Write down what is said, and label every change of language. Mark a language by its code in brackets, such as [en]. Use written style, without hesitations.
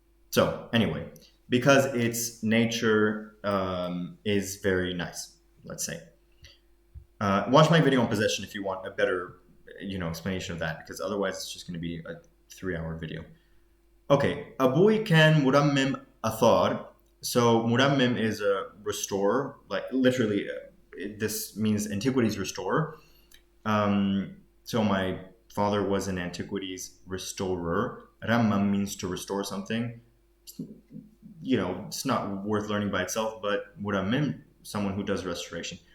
[en] So anyway, because its nature is very nice, let's say. Watch my video on possession if you want a better, explanation of that, because otherwise it's just going to be a 3-hour video. Okay, [ar] أبوي كان مرمم آثار. [en] So [ar] مرمم [en] is a restorer, like literally, this means antiquities restorer. So my father was an antiquities restorer. [ar] رمم [en] means to restore something. It's not worth learning by itself, but [ar] مرمم, [en] someone who does restoration.